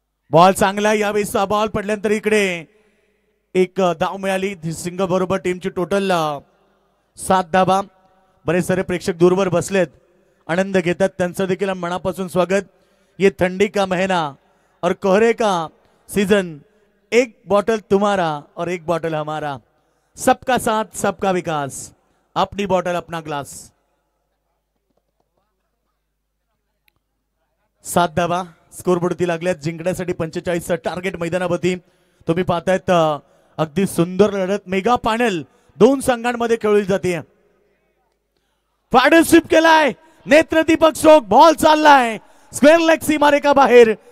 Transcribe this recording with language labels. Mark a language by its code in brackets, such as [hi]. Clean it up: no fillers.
[mr] Ball चांगला, यावेळेस ball पडल्यानंतर इकडे एक धाव मिळाली सिंग बरोबर. टीमची टोटल 7 धावा. बरेच सारे प्रेक्षक दूरवर बसलेत, आनंद घेतात, त्यांचं देखील मनापासून स्वागत. [hi] ये ठंडी का महीना और कोहरे का सीजन, एक बॉटल तुम्हारा और एक बॉटल हमारा, सबका साथ सबका विकास, अपनी बॉटल अपना ग्लास. [mr] 7 धावा स्कोरबोर्डती लागल्यात. जिंकण्यासाठी 45चं टार्गेट मैदानावरती. तुम्ही पाहतायत अगदी सुंदर लढत मेगा फायनल दोन संघांमध्ये खेळली जाते. पार्टनरशिप केलाय नेत्र दीपक शोक. बॉल चाललाय स्क्वेअर लेग सीमारेखा बाहेर.